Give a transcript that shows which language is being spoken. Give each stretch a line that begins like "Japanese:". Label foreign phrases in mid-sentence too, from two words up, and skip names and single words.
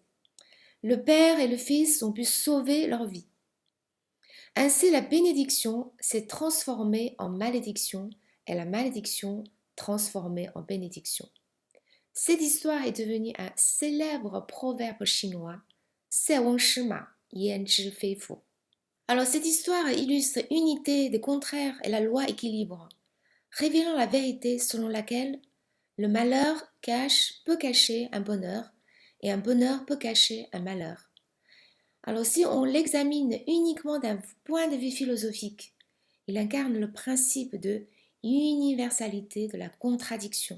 French: Le père et le fils ont pu sauver leur vie. Ainsi, la bénédiction s'est transformée en malédiction et la malédiction transformée en bénédiction. Cette histoire est devenue un célèbre proverbe chinois,
Chinese: 塞翁失马，焉知非福.
French: Alors cette histoire illustre l'unité des contraires et la loi équilibre, révélant la vérité selon laquelle le malheur peut cacher un bonheur et un bonheur peut cacher un malheur. Alors si on l'examine uniquement d'un point de vue philosophique, il incarne le principe de universalité de la contradiction.